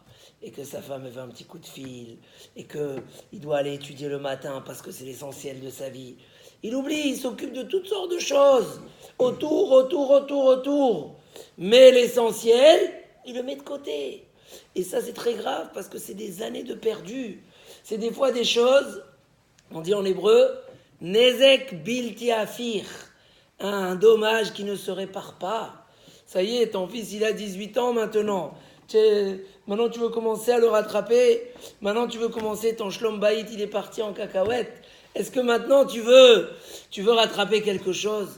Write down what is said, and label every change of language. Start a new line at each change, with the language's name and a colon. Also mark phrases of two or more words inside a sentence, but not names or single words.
French: Et que sa femme veut un petit coup de fil. Et qu'il doit aller étudier le matin parce que c'est l'essentiel de sa vie. Il oublie, il s'occupe de toutes sortes de choses. Autour. Mais l'essentiel, il le met de côté. Et ça, c'est très grave parce que c'est des années de perdu. C'est des fois des choses, on dit en hébreu,
Hebrew: נזק בלתי הפיך,
French: un dommage qui ne se répare pas. Ça y est, ton fils, il a 18 ans maintenant. Maintenant, tu veux commencer à le rattraper. Maintenant, tu veux commencer ton
Hebrew: שלום בית,
French: il est parti en cacahuète. Est-ce que maintenant, tu veux rattraper quelque chose?